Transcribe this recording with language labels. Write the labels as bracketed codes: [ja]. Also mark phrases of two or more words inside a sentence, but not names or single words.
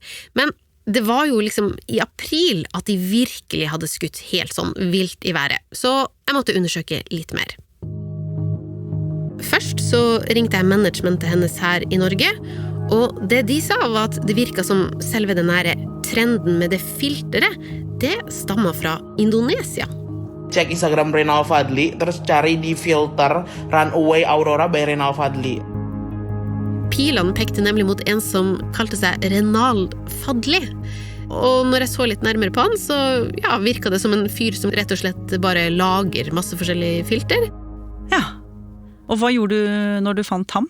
[no] Men det var jo liksom i april at de virkelig hadde skutt helt sånn vilt i været, så jeg måtte undersøke litt mer. Først så ringte jeg managementet hennes her i Norge, Og det de sa var at det virket som selve den nære trenden med det filteret, det stammer fra Indonesia. [id] Cek Instagram Renal Fadli, terus cari di filter Runaway Aurora by Renal Fadli. [no] Pilene pekte nemlig mot en som kalte seg Renal Fadli. Og når jeg så litt nærmere på han, så virket det som en fyr som rett og slett bare lager masse forskjellige filter. Ja, og hva gjorde du når du fant ham?